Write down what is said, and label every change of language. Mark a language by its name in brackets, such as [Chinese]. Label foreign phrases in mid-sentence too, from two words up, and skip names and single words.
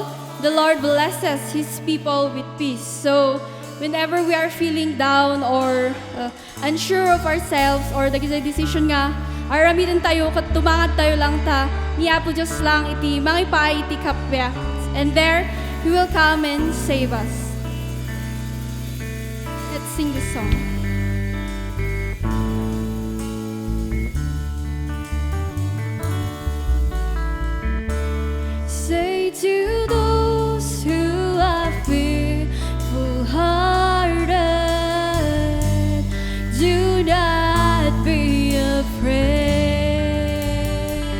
[English] The Lord blesses His people with peace." So, whenever we are feeling down or unsure of ourselves or [Iloko] dagiti decision nga, aramidan tayo, kat tumangad tayo lang ta, niya po Diyos lang iti mangipay iti kapya. [English] And there, He will come and save us. Let's sing this song. Say to those who are fearful-hearted, do not be afraid.